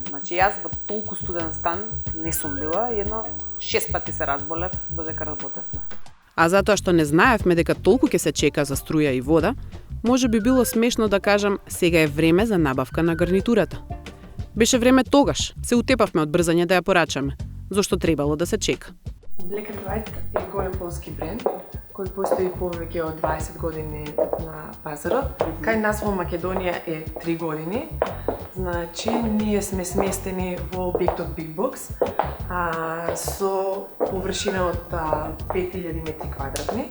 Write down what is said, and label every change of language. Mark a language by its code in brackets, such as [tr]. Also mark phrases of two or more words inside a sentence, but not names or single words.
[mk] Значи јас во толку студен стан не сум била и едно 6 пати се разболев додека работевме. А затоа што не знаевме дека толку ќе се чека за струја и вода, може би било смешно да кажам сега е време за набавка на гарнитурата. Беше време тогаш, се утепавме од брзање да ја порачаме, зошто требало да се чека. Black and White е голем полски бренд кој постои повеќе од 20 години на пазарот. Кај нас во Македонија е 3 години. Значи, ние сме сместени во објектот Big Box со површина од 5000 метри квадратни.